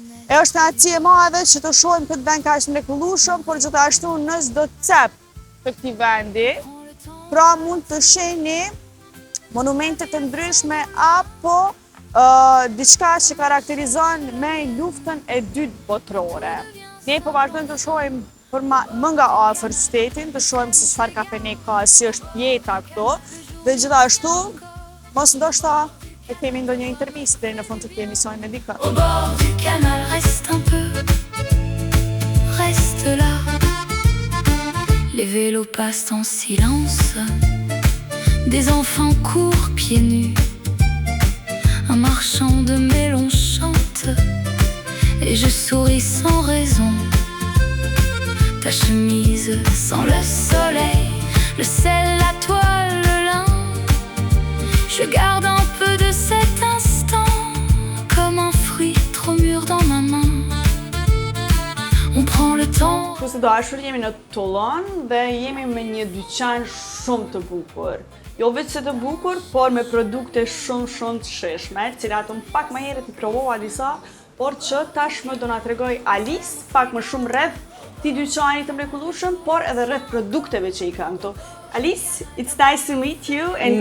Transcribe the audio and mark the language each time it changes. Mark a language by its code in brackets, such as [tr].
[sq] E është kënaqësi e madhe që të shohim këtë vend kaq të mrekullueshëm, por gjithashtu në çdo cep të këtij vendi, pra mund të shihni monumente të ndryshme apo diçka që karakterizon me luftën e dytë botërore. Ne po vazhdojmë të shohim për më nga afër qytetin, të shohim se çfarë kafene ka, si është jeta këtu, dhe gjithashtu mos ndoshta e kemi ndonjë intervistë deri në fund të këtij emisioni me dikë. [fr] Au bord du canal, reste un peu, reste là. Les vélos passent en silence. Des enfants courent pieds nus. Un marchand de melon chante. Et je souris sans raison. Ta chemise sans le soleil, le sel, la toile, le lin. Je garde un peu de cet instant, comme un fruit trop mûr dans ma main. On prend le temps. [sq] Shikues të dashur, jemi në Tollon dhe jemi me një dyqan shumë të bukur. Jo vetë se të bukur, por me produkte shumë të shishme, cilat unë pak më herët I provova disa, por që tashmë do na tregoj Alice pak më shumë rreth këtij dyqani të mrekullueshëm, por edhe rreth produkteve që I kanë këtu. [en] Alice, it's nice to meet you and